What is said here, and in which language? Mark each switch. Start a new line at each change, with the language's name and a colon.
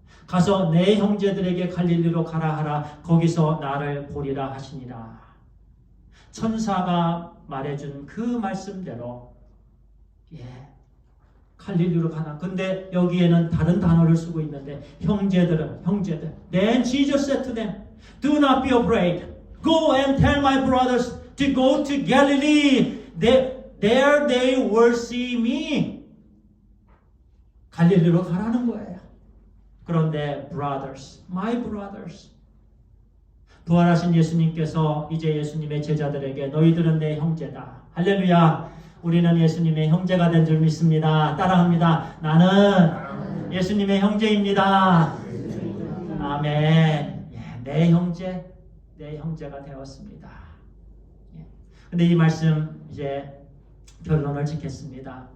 Korean: 가서 내 형제들에게 갈릴리로 가라 하라. 거기서 나를 보리라 하시니라. 천사가 말해준 그 말씀대로 갈릴리로 가나. 근데 여기에는 다른 단어를 쓰고 있는데 형제들.
English: Then Jesus said to them, Do not be afraid. Go and tell my brothers to go to Galilee. There they will see me.
Korean: 갈릴리로 가라는 거예요. 그런데
English: brothers, my brothers.
Korean: 부활하신 예수님께서 이제 예수님의 제자들에게 너희들은 내 형제다. 할렐루야. 우리는 예수님의 형제가 된 줄 믿습니다. 따라합니다. 나는 예수님의 형제입니다. 아멘. 내 형제가 되었습니다. 근데 이 말씀 이제 결론을 짓겠습니다.